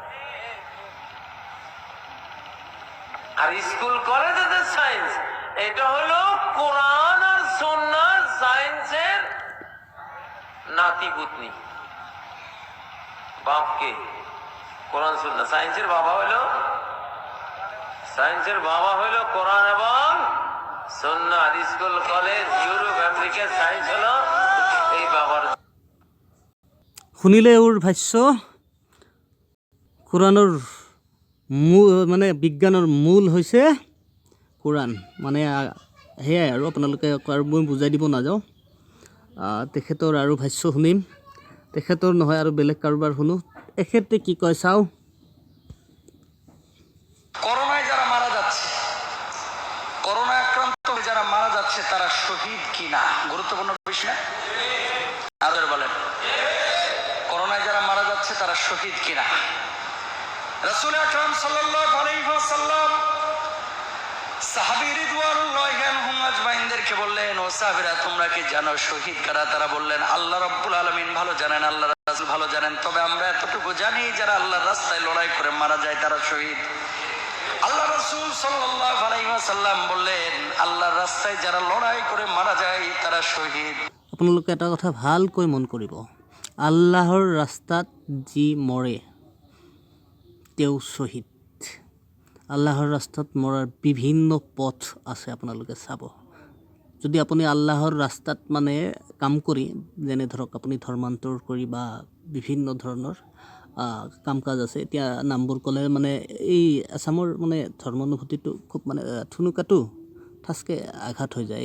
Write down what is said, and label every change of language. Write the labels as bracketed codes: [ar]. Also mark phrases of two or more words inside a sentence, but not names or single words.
[bn] আর স্কুল কলেজে যে সায়েন্স, এটা হলো কোরআন আর সুন্নাহ সায়েন্সের নাতিপুতনি। বাপকে কোরআন সুন্নাহ, সায়েন্সের বাবা হলো কোরআন এবং সুন্নাহ। আর স্কুল কলেজ ইউরোপ আমেরিকার সায়েন্স হলো এই বাবার। [as] শুনিলে এওঁৰ ভাষ্য। কোৰআনৰ মানে বিজ্ঞানৰ মূল হৈছে কোৰআন, মানে সেয়াই আৰু আপোনালোকে আৰু মই বুজাই দিব নাযাওঁ। তেখেতৰ আৰু ভাষ্য শুনিম, তেখেতৰ নহয় আৰু বেলেগ কাৰোবাৰ শুনো। এখেতে কি কয় চাওঁ। [bn] করোনায় যারা মারা যাচ্ছে, করোনা আক্রান্ত হয়ে যারা মারা যাচ্ছে তারা শহীদ কিনা, গুরুত্বপূর্ণ বিষয়। আর বলেন করোনায় যারা মারা যাচ্ছে তারা শহীদ কিনা। রাসূল আকরাম [ar] صلى الله عليه وسلم [bn] সাহাবী [ar] رضوان الله عنهم [bn] আজমাইনদেরকে বললেন, ও সাহাবীরা তোমরা কি জানো শহীদ কারা? তারা বললেন [ar] الله رب العالمين [bn] ভালো জানেন, আল্লাহ রাসূল ভালো জানেন, তবে আমরা এতটুকু জানি যারা আল্লাহর রাস্তায় লড়াই করে মারা যায় তারা শহীদ। আল্লাহ রাসূল [ar] صلى الله عليه وسلم [bn] বললেন আল্লাহর রাস্তায় যারা লড়াই করে মারা যায় তারা শহীদ। [as] আপোনালোকে এটা কথা ভালকৈ মন কৰিব, আল্লাহৰ ৰাস্তাত যি মৰে তেওঁ শ্বহীদ। আল্লাহৰ ৰাস্তাত মৰাৰ বিভিন্ন পথ আছে, আপোনালোকে চাব। যদি আপুনি আল্লাহৰ ৰাস্তাত মানে কাম কৰি, যেনে ধৰক আপুনি ধৰ্মান্তৰ কৰি বা বিভিন্ন ধৰণৰ কাম কাজ আছে, এতিয়া নামবোৰ ক'লে মানে এই আছামৰ মানে ধৰ্মানুভূতিটো খুব মানে ঠুনুকাটো ঠাচকৈ আঘাত হৈ যায়।